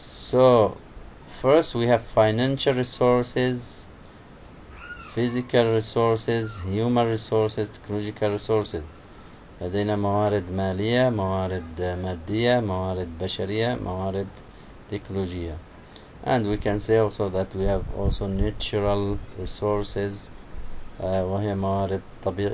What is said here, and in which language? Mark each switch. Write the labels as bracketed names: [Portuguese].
[English] So first we have financial resources, physical resources, human resources, technological resources. [Arabic] لدينا موارد مالية، موارد مادية، موارد بشرية، موارد تكنولوجية. [English] And we can say also that we have also natural resources [Arabic] وهي موارد طبيعية.